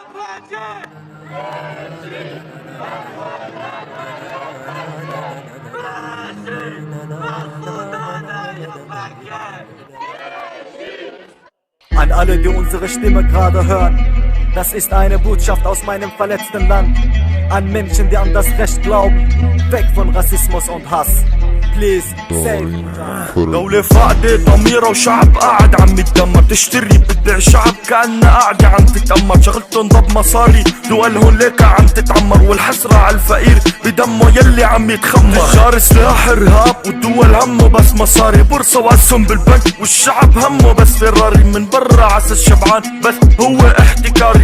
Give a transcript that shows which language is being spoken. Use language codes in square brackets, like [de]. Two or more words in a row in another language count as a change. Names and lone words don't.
[de] An alle, die unsere Stimme gerade hören, das ist eine Botschaft aus meinem verletzten Land. An Menschen, die an das Recht glauben, weg von Rassismus und Hass. [en] Please, save. [ar] دولة فاقدة ضميرة وشعب قاعد عم يتدمر، تشتري بدع شعب كأنها قاعدة عم تتأمر، شغلتن ضب مصاري دولهن ليك عم تتعمر، والحسرة على الفقير بدمه يلي عم يتخمر. تجار سلاح إرهاب والدول همه بس مصاري، بورصة واسهم بالبنك والشعب همه بس فراري، من برا عسى شبعان بس هو احتكاري.